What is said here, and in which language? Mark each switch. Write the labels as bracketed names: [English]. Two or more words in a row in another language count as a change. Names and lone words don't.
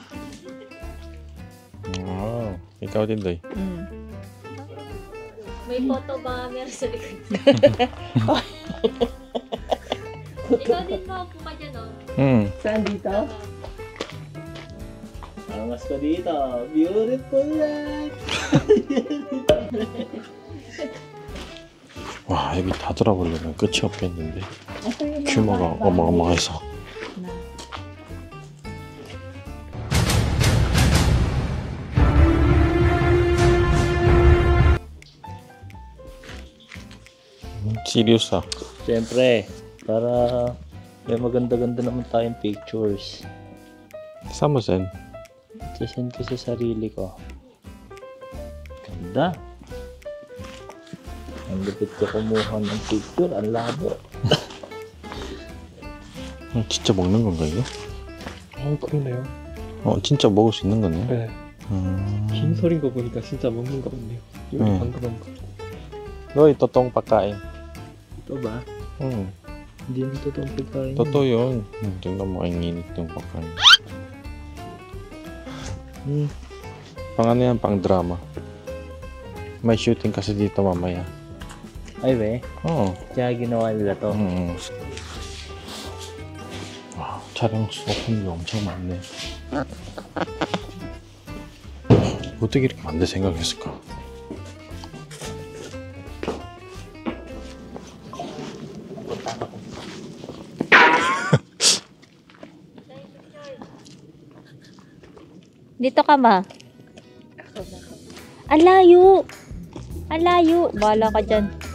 [Filipino] Wow. Ikaw din, Doy. May photo ba meron sa likod? Ikaw din mo, puka dyan, oh. Saan dito? Angas ko dito. [English] Beautiful life. [Korean] 와, 여기 다 돌아보려면 끝이 없겠는데. [Filipino] Ito yung [Korean] 규모가 어마어마해서. [English] Serious ah. [Filipino] Siyempre, para may maganda-ganda naman tayong pictures. [Korean] 사무센. [Filipino] Sasend ko sa sarili ko. Ganda. Ang lupit ko kumuha ng picture. Ang labo. [Korean] 진짜 먹는 건가 이거? 그러네요. 진짜 먹을 수 있는 거네. 네. 긴 소린 거 보니까 진짜 먹는 거 같네요. 이거 네. 방금 한 거. 너희 또똥 pagkain. [Filipino] Ito ba? Hindi mo totoong pagkain. Totoo yun. Tingnan mo ang init ng pagkain. Pang ano yan, pang drama. May shooting kasi dito mamaya. Ay, be. Oo. Kaya ginawa nila to. [Korean] 와, 촬영 소품이 엄청 많네. 어떻게 이렇게 만들 생각했을까? [Filipino] Dito ka, ma. Ang layo. Ang layo. Bahala ka dyan.